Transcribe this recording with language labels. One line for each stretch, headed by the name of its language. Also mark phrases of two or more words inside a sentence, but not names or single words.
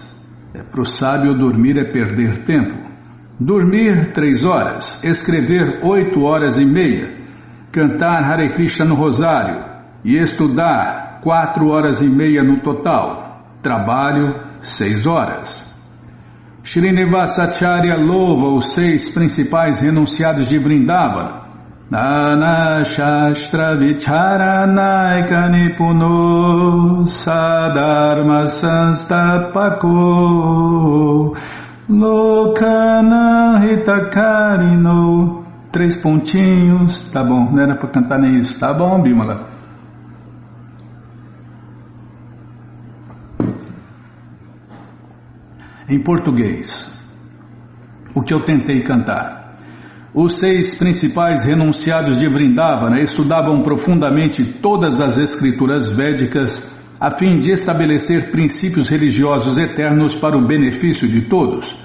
Portuguese: Para o sábio, dormir é perder tempo. Dormir 3 horas, escrever 8 horas e meia, cantar Hare Krishna no rosário e estudar 4 horas e meia no total. Trabalho 6 horas. Srinivasacharya louva os 6 principais renunciados de Vrindavana.
Sanskrit: नाना शास्त्र विचारणैक निपुणो सद्धर्म संस्थापको लोकाना हितकारिणो.
Portuguese: 3 pontinhos. Tá bom, não era para cantar nem isso. Tá bom, Bímola. Em português, o que eu tentei cantar. Os 6 principais renunciados de Vrindavana estudavam profundamente todas as escrituras védicas a fim de estabelecer princípios religiosos eternos para o benefício de todos.